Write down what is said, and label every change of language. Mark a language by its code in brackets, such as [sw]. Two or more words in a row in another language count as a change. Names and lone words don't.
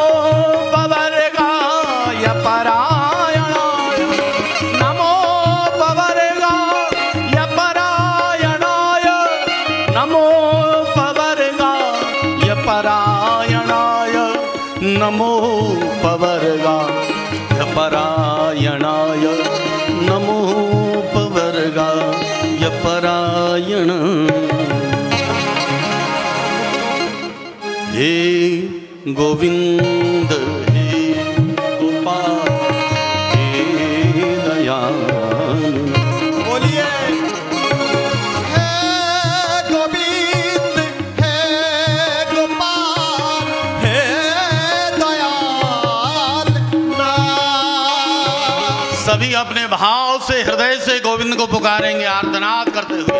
[sa] पवर्गाय परायणाय नमो पवर्गाय परायणाय नमो पवर्गाय परायणाय नमो पवर्गाय परायणाय नमो पवर्गाय परायण। [hi] हे गोविंद हे गोपाल हे दयाल। बोलिए हे गोविंद हे गोपाल हे दयाल नाथ। सभी अपने भाव से हृदय से गोविंद को पुकारेंगे आर्तनाद करते हुए।